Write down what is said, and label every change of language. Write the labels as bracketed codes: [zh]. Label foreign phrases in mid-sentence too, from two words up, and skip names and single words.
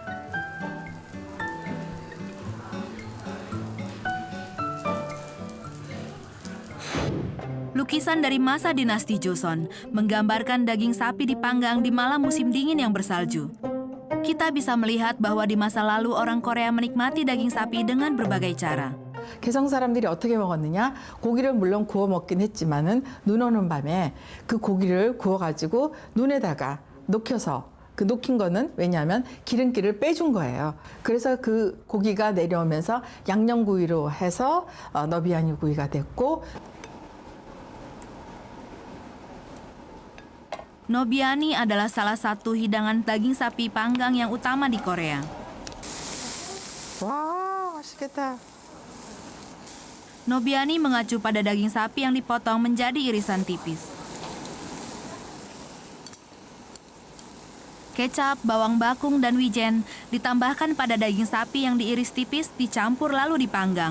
[id] Lukisan dari masa dinasti Joseon menggambarkan daging sapi dipanggang di malam musim dingin yang bersalju. Kita bisa melihat bahwa di masa lalu orang Korea menikmati daging sapi dengan berbagai cara. [ko] 개성 사람들이 어떻게 먹었느냐? 고기를 물론 구워 먹긴 했지만은 눈 오는 밤에 그 고기를 구워가지고 눈에다가 녹여서 그 녹인 거는 왜냐하면 기름기를 빼준 거예요. 그래서 그 고기가 내려오면서 양념구이로 해서 너비아니 구이가 됐고 [id] Nobiani adalah salah satu hidangan daging sapi panggang yang utama di Korea. [ko] 와, 맛있겠다. [id] Nobiani mengacu pada daging sapi yang dipotong menjadi irisan tipis. Kecap, bawang bakung, dan wijen ditambahkan pada daging sapi yang diiris tipis, dicampur lalu dipanggang.